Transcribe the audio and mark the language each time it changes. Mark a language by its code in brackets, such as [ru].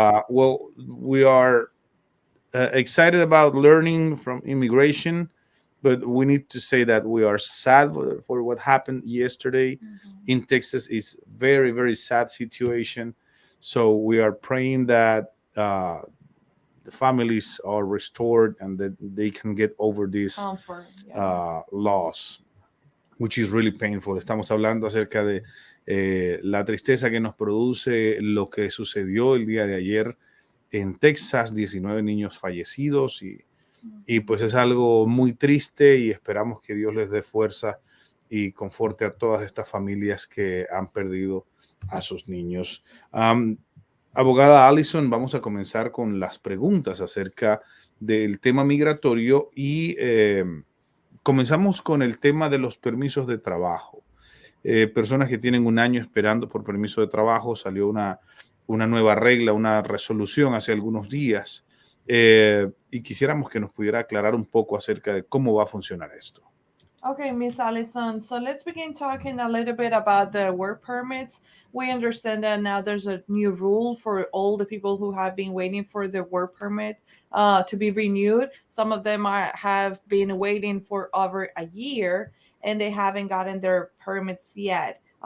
[en] Well, we are excited about learning from immigration, but we need to say that we are sad for what happened yesterday in Texas. It's very, very sad situation. So we are praying that the families are restored and that they can get over this loss, which is really painful. [es] Estamos hablando acerca de la tristeza que nos produce lo que sucedió el día de ayer en Texas, 19 niños fallecidos y pues es algo muy triste y esperamos que Dios les dé fuerza y conforte a todas estas familias que han perdido a sus niños. Abogada Allison, vamos a comenzar con las preguntas acerca del tema migratorio y comenzamos con el tema de los permisos de trabajo. Personas que tienen un año esperando por permiso de trabajo, salió una nueva regla, una resolución hace algunos días y quisiéramos que nos pudiera aclarar un poco acerca de cómo va a funcionar esto. [en] Okay, Miss Allison. So let's begin talking a little bit about the work permits. We understand that now there's a new rule for all the people who have been waiting for their work permit to be renewed. Some of them have been waiting for over a year and they haven't gotten their permits yet.